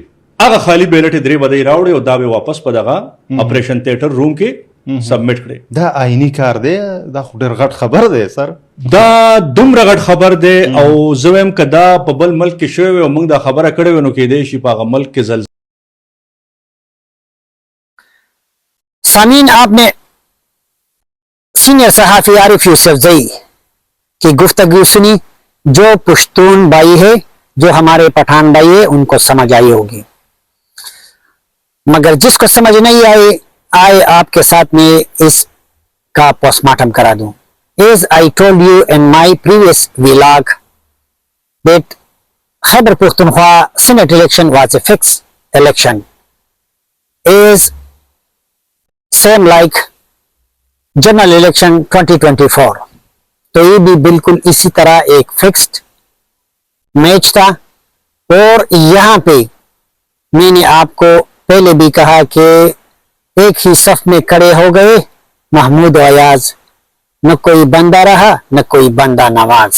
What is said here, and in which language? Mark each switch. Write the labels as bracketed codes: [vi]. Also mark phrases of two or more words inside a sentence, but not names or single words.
[ps] هغه خالی بیلټ 3 به دی راوړې او دا به واپس په دغه [en] operation theatre room [ps] کې سبمټ کړي. دا آئینی کار دی، دا خو ډېر غټ خبر دی سر. دا دومره غټ خبر دی او زه وایم که دا په بل ملک کې شوی وي او موږ دا خبره کړې وي نو کیدای شي په هغه ملک کې زلزلې. [ur] سامعین، آپ نے سینئر صحافی عارف یوسف زئی کی گفتگو سنی. جو پشتون بھائی ہے، جو ہمارے پٹھان بھائی ہے، ان کو سمجھ آئی ہوگی، مگر جس کو سمجھ نہیں آئے آپ کے ساتھ میں اس کا [en] post mortem [ur] کرا دوں. [en] As I told you in my previous vlog that Khyber Pakhtunkhwa Senate election was a fixed election, is same like general election 2024. [ur] تو یہ بھی بالکل اسی طرح ایک [en] fixed match [ur] تھا. اور یہاں پہ میں نے آپ کو پہلے بھی کہا کہ ایک ہی صف میں کھڑے ہو گئے محمود و ایاز، نہ کوئی بندہ رہا نہ کوئی بندہ نواز.